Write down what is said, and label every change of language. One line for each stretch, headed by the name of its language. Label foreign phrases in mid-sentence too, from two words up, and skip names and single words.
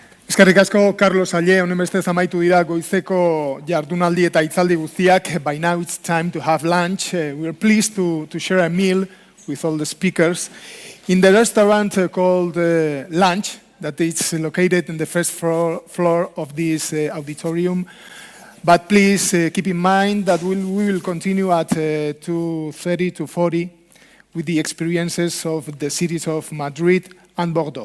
Basque: Eskerrik asko, Carlos Alle, honen bestez amaitu dira goizeko jardunaldi eta hitzaldi guztiak.
English: By now it's time to have lunch. We are pleased to share a meal with all the speakers in the restaurant called Lunch, that is located in the first floor of this auditorium. But please keep in mind that we will continue at 2:30 to 40 with the experiences of the cities of Madrid and Bordeaux.